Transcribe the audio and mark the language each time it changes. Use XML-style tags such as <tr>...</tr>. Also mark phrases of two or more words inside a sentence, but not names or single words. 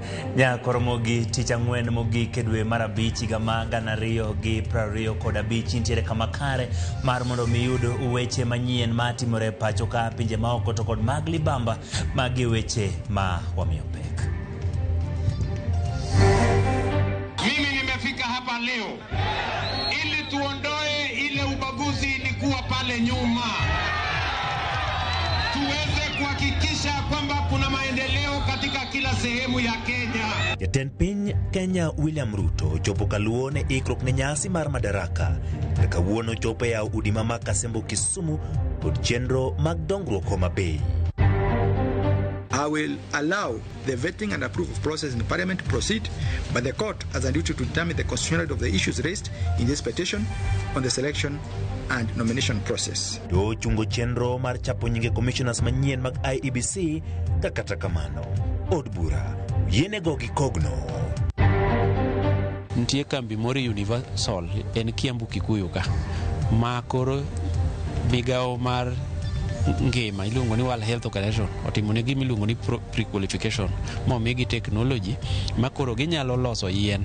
<luo>Nya koromogi tich ang'wen mogik e dwe mar abich higa ma 2025 nitiere kama kare mar mondo mi yud weche manyien matimore pacho ka pinje maoko to kod mag libamba magi weche ma wamiyo pek.</luo> <sw>Mimi nimefika hapa leo ili tuondoe ile ubaguzi ilikuwa pale nyuma, tuweze kuhakikisha kwamba kuna maendeleo katika kila sehemu ya Kenya.</sw> <luo>Jatend piny Kenya William Ruto chopo kaluone ikrok ne nyasi mar madaraka kawuono chopo ya udi ma Kasembo Kisumu kod chenro mag dongruok Homa Bay.</luo> <en>I will allow the vetting and approval process in the Parliament to proceed, but the court has a duty to determine the constitutionality of the issues raised in this petition on the selection and nomination process.</en> <luo>Do chungo chenro mar chapo nyinge commissioners manyien mag IEBC kata kamano od bura yenego gi kogno. Ntie kambi mori Universal en Kiambu Kikuyu ka makoro migao mar ngima iluongo ni World Health Organization otimone gima iluongo ni pre-qualification momigi technology makoro ginyalo loso yien.</luo>